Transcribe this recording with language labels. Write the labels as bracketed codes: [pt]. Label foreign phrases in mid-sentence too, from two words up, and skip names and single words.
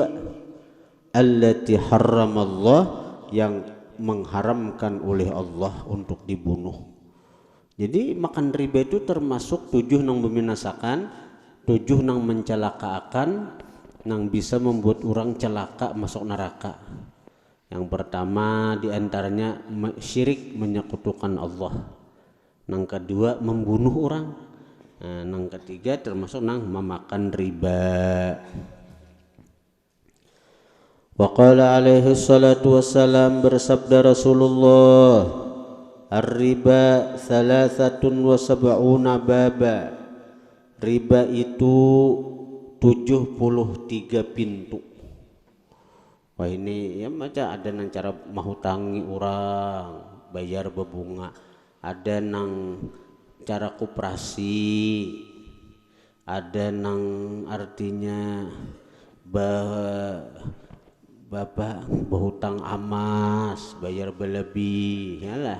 [ar] التي حرم الله, [id] yang mengharamkan oleh Allah untuk dibunuh. [bjn] Jadi makan riba itu termasuk 7 nang membinasakan, 7 nang mencelakakan, nang bisa membuat orang celaka masuk neraka. [id] Yang pertama diantaranya syirik, menyekutukan Allah. [bjn] Nang kedua membunuh orang. Nah, nang ketiga termasuk nang memakan riba. [ar] وقال عليه الصلاة والسلام, [id] bersabda Rasulullah, [ar] الربا 73 بابا. [id] Riba itu 73 pintu. [bjn] Wah ini ya macam ada nang cara mahutangi orang, bayar berbunga. Ada nang cara koperasi. Ada nang artinya bapak berhutang amas, bayar berlebih, yalah.